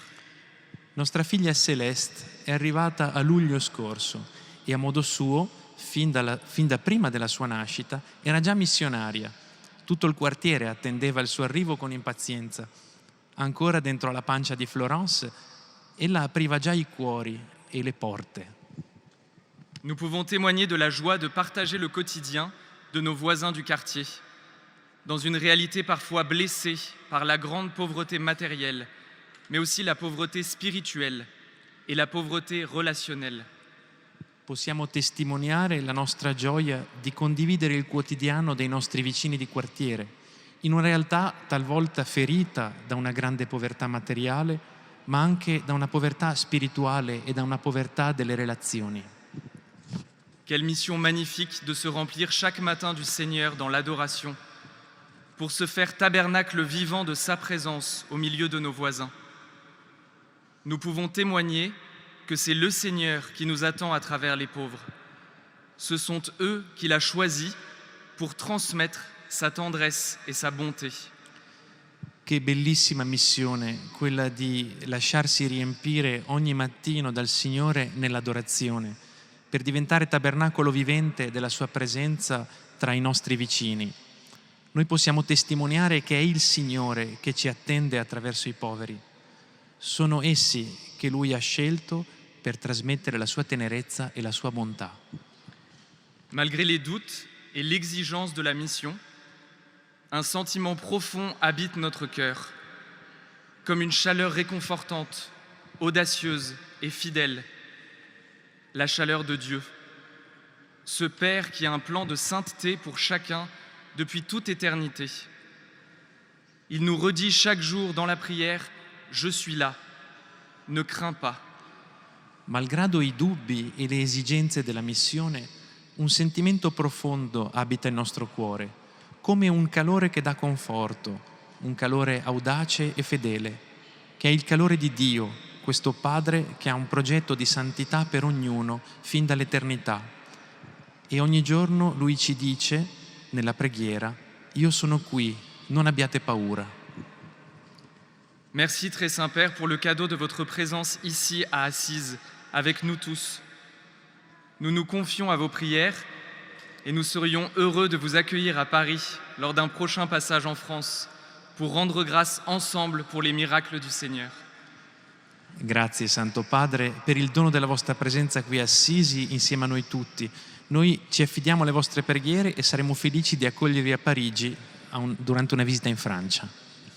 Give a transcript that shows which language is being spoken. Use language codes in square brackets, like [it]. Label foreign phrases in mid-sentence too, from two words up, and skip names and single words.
[it] Nostra figlia Celeste è arrivata a luglio scorso e a modo suo, fin da prima della sua nascita, era già missionaria. Tutto il quartiere attendeva il suo arrivo con impazienza. Ancora dentro la pancia di Florence, ella apriva già i cuori e le porte. [fr] Nous pouvons témoigner de la joie de partager le quotidien de nos voisins du quartier, dans une réalité parfois blessée par la grande pauvreté matérielle, mais aussi la pauvreté spirituelle et la pauvreté relationnelle. [it] Possiamo testimoniare la nostra gioia di condividere il quotidiano dei nostri vicini di quartiere, in una realtà talvolta ferita da una grande povertà materiale, ma anche da una povertà spirituale e da una povertà delle relazioni. [fr] Quelle mission magnifique de se remplir chaque matin du Seigneur dans l'adoration, pour se faire tabernacle vivant de sa présence au milieu de nos voisins. Nous pouvons témoigner que c'est le Seigneur qui nous attend à travers les pauvres. Ce sont eux qu'il a choisis pour transmettre sa tendresse et sa bonté. [it] Che bellissima missione quella di lasciarsi riempire ogni mattino dal Signore nell'adorazione, per diventare tabernacolo vivente della sua presenza tra i nostri vicini. Noi possiamo testimoniare che è il Signore che ci attende attraverso i poveri. Sono essi che Lui ha scelto per trasmettere la sua tenerezza e la sua bontà. [fr] Malgré les doutes et l'exigence de la mission, un sentiment profond habite notre cœur, comme une chaleur réconfortante, audacieuse et fidèle, la chaleur de Dieu, ce Père qui a un plan de sainteté pour chacun depuis toute éternité. Il nous redit chaque jour dans la prière « Je suis là, ne crains pas ». [it] Malgrado i dubbi e le esigenze della missione, un sentimento profondo abita il nostro cuore, come un calore che dà conforto, un calore audace e fedele, che è il calore di Dio, questo Padre che ha un progetto di santità per ognuno fin dall'eternità. E ogni giorno Lui ci dice, nella preghiera, io sono qui, non abbiate paura. [fr] Merci très Saint-Père pour le cadeau de votre présence ici à Assise, avec nous tous. Nous nous confions à vos prières et nous serions heureux de vous accueillir à Paris lors d'un prochain passage en France pour rendre grâce ensemble pour les miracles du Seigneur. [it] Grazie Santo Padre per il dono della vostra presenza qui a Assisi insieme a noi tutti. Noi ci affidiamo alle vostre preghiere e saremo felici di accogliervi a Parigi durante una visita in Francia.